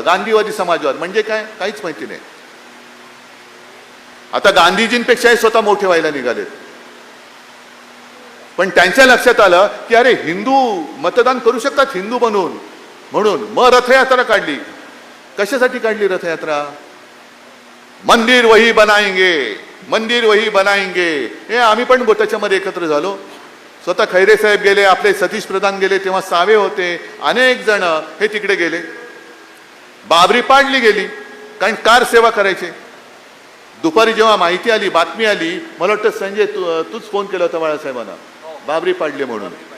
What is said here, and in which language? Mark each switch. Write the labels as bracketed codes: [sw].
[mr] गांधीवादी समाजवाद म्हणजे काय, काहीच माहिती नाही. आता गांधीजींपेक्षाही स्वतः मोठे व्हायला निघालेत. पण त्यांच्या लक्षात आलं की अरे हिंदू मतदान करू शकतात हिंदू बनून, म्हणून मग रथयात्रा काढली. कशासाठी काढली रथयात्रा? [hi] मंदिर वही बनाएंगे, मंदिर वही बनाएंगे. [mr] हे आम्ही पण त्याच्यामध्ये एकत्र झालो. स्वतः खैरे साहेब गेले, आपले सतीश प्रधान गेले, तेव्हा सावे होते, अनेक जण हे तिकडे गेले. बाबरी पाडली गेली, कारण कार सेवा करायचे. दुपारी जेव्हा माहिती आली, बातमी आली, मला वाटतं संजय तूच फोन केला होता बाळासाहेबांना, बाबरी पाडली म्हणून.